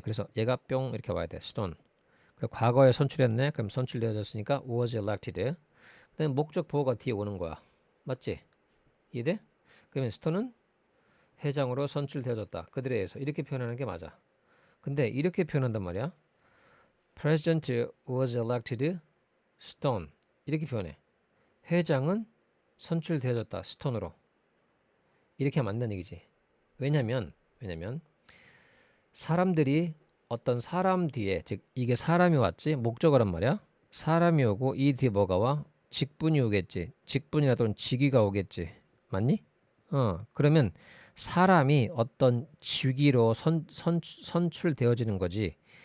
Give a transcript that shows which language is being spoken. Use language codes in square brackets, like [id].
[ko] 그래서 얘가 뿅 이렇게 와야 돼. 스톤. 그리고 과거에 선출했네. 그럼 선출되어졌으니까 was elected. 그다음에 목적 보호가 뒤에 오는 거야. 맞지? 이해돼? 그러면 스톤은 회장으로 선출되어졌다. 그들에 의해서 이렇게 표현하는 게 맞아. 근데 이렇게 표현한단 말이야. [en] President was elected Stone. [ko] 이렇게 표현해. 회장은 선출되어졌다. 스톤으로. 이렇게 하면 안 된다는 얘기지. 왜냐면 사람들이 어떤 사람 뒤에 즉 이게 사람이 왔지 목적어란 말이야. 사람이 오고 이 뒤에 뭐가 와? 직분이 오겠지. 직분이나 또는 직위가 오겠지. 맞니? 그러면 사람이 어떤 직위로 선출되어지는 거지.